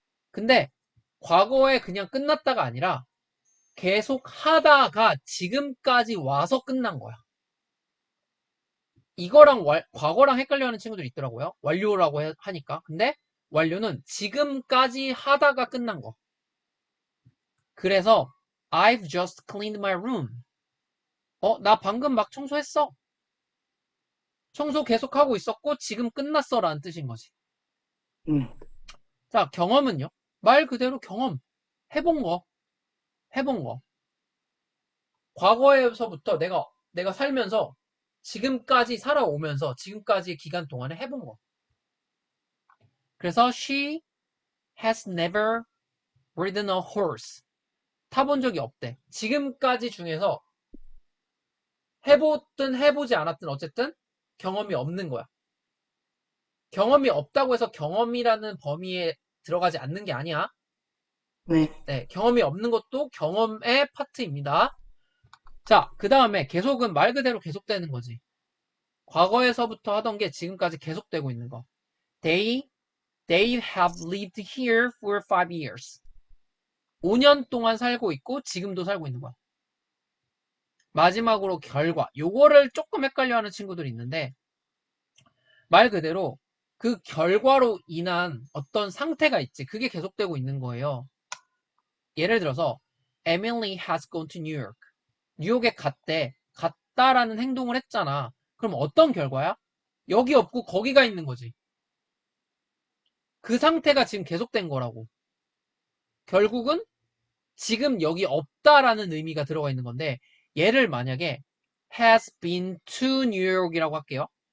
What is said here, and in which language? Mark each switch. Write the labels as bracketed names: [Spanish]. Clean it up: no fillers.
[Korean] 근데 과거에 그냥 끝났다가 아니라 계속 하다가 지금까지 와서 끝난 거야. 이거랑 과거랑 헷갈려하는 친구들이 있더라고요. 완료라고 하니까. 근데 완료는 지금까지 하다가 끝난 거. 그래서 [English] I've just cleaned my room. [Korean] 나 방금 막 청소했어. 청소 계속하고 있었고 지금 끝났어 라는 뜻인 거지. 응, 자, 경험은요? 말 그대로 경험. 해본 거. 해본 거. 과거에서부터 내가 살면서 지금까지 살아오면서 지금까지의 기간 동안에 해본 거. 그래서 [English] she has never ridden a horse. [Korean] 타본 적이 없대. 지금까지 중에서 해보든 해보지 않았든 어쨌든 경험이 없는 거야. 경험이 없다고 해서 경험이라는 범위에 들어가지 않는 게 아니야. 네, 네, 경험이 없는 것도 경험의 파트입니다. 자, 그 다음에 계속은 말 그대로 계속되는 거지. 과거에서부터 하던 게 지금까지 계속되고 있는 거. [English] They, they have lived here for 5 years. [Korean] 5년 동안 살고 있고 지금도 살고 있는 거야. 마지막으로 결과. 요거를 조금 헷갈려하는 친구들이 있는데 말 그대로 그 결과로 인한 어떤 상태가 있지. 그게 계속되고 있는 거예요. 예를 들어서 [English] Emily has gone to New York. [Korean] 뉴욕에 갔대. 갔다라는 행동을 했잖아. 그럼 어떤 결과야? 여기 없고 거기가 있는 거지. 그 상태가 지금 계속된 거라고. 결국은 지금 여기 없다라는 의미가 들어가 있는 건데 얘를 만약에 [English] has been to New York [Korean] 이라고 할게요.